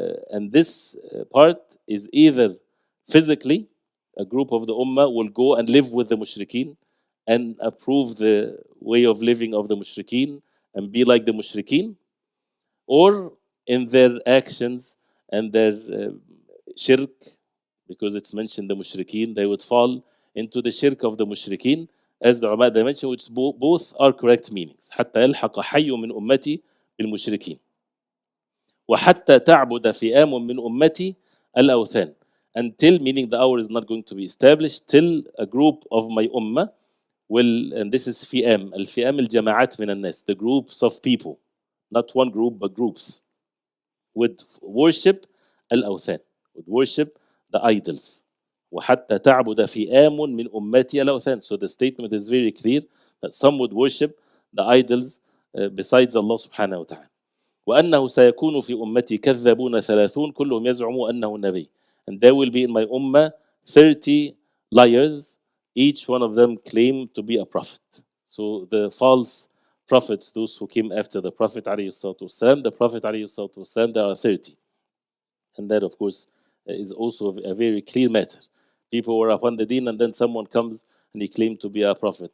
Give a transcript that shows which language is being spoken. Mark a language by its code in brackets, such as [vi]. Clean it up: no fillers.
[en] And this part is either physically, a group of the ummah will go and live with the mushrikeen and approve the way of living of the mushrikeen and be like the mushrikeen, or in their actions and their shirk, because it's mentioned the mushrikeen, they would fall into the shirk of the mushrikeen, as the ulama they mentioned, which both are correct meanings. [ar] حتى يلحق حي من أمتي بالمشركين وحتى تعبد فئام من أمتي الأوثان. [en] Until, meaning the hour is not going to be established, till a group of my ummah will, and this is فئام, [ar] الفئام الجماعات من الناس, [en] the groups of people, not one group but groups, would worship الأوثان, would worship the idols. [ar] وحتى تعبد فئام من أمتي الأوثان. [en] So the statement is very clear that some would worship the idols besides Allah subhanahu wa ta'ala. [ar] وأنه سيكون في أمتي كذابون ثلاثون كلهم يزعموا أنه نبي. [en] And there will be in my ummah 30 liars, each one of them claim to be a prophet. So the false prophets, those who came after the Prophet ﷺ, the Prophet ﷺ, there are 30. And that, of course, is also a very clear matter. People were upon the deen, and then someone comes and he claimed to be a prophet.